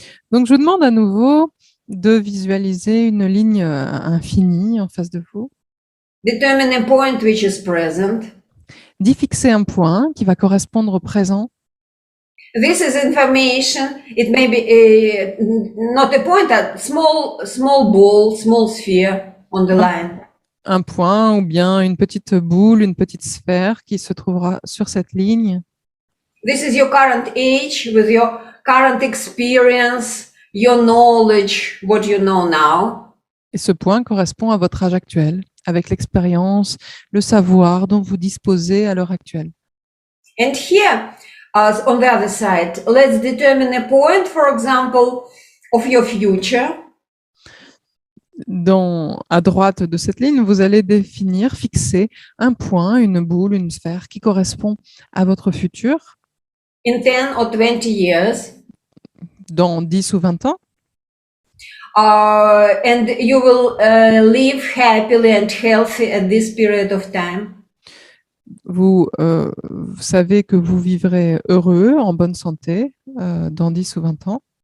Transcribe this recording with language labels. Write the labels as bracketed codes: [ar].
[fr] Donc, je vous demande à nouveau de visualiser une ligne infinie en face de vous. [en] Determine a point which is present. [fr] D'y fixer un point qui va correspondre au présent. [en] This is information. It may be not a point, a small ball, small sphere on the line. [fr] Un point ou bien une petite boule, une petite sphère qui se trouvera sur cette ligne. [en] This is your current age with your current experience, your knowledge, what you know now. [fr] Et ce point correspond à votre âge actuel, avec l'expérience, le savoir dont vous disposez à l'heure actuelle. [en] And here, on the other side, let's determine a point, for example, of your future. [fr] À droite de cette ligne, vous allez fixer un point, une boule, une sphère qui correspond à votre futur. [en] In 10 or 20 years. [fr] Dans 10 ou 20 ans. [en] and you will live happily and healthy at this period of time. [fr] Vous savez que vous vivrez heureux, en bonne santé, dans 10 ou 20 ans.